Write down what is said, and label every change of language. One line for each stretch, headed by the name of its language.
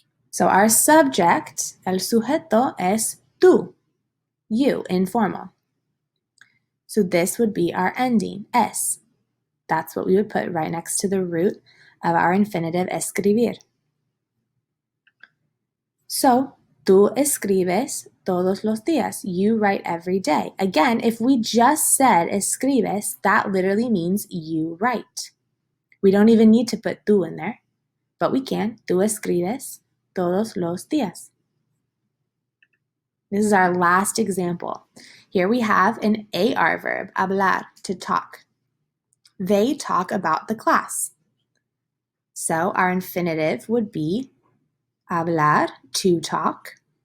English: So our subject,
Spanish: el sujeto, es tú,
English: you, informal. So this would be our ending, es. That's what we would put right next to the root of our infinitive escribir.
Spanish: So, tú escribes todos los días.
English: You write every day. Again, if we just said escribes, that literally means you write. We don't even need to put tú in there, but we can.
Spanish: Tú escribes todos los días.
English: This is our last example. Here we have an AR verb, hablar, to talk. They talk about the class. So our infinitive would be hablar, to talk.